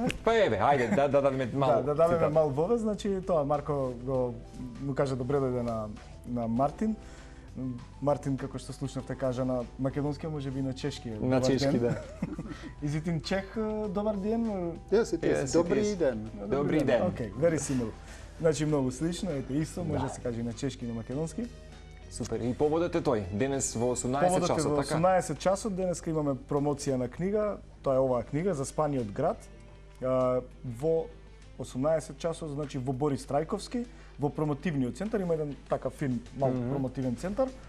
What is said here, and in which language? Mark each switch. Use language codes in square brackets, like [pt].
[mk] Па еве, ајде, да дадеме мал. Да дадеме мал вове, значи тоа Марко му кажа добре дојде на Мартин. Мартин, како што слушнавте, кажа на македонски, можеби на чешки. На чешки, да. [en] Is it in Czech, [mk] добар ден? [en] Yes, it is. [cs] Добри ден. Добри ден. [en] Okay, very similar. [mk] Значи многу слично, ете исто, може да се каже и на чешки и на македонски. Супер. И поводот е тој, денес во 18 часот, така? Во 18 часот, денеска имаме промоција на книга, тоа е оваа книга, Заспаниот град, во 18 часот, значи во Борис Трајковски, во промотивниот центар, има еден такав фин, мал промотивен центар.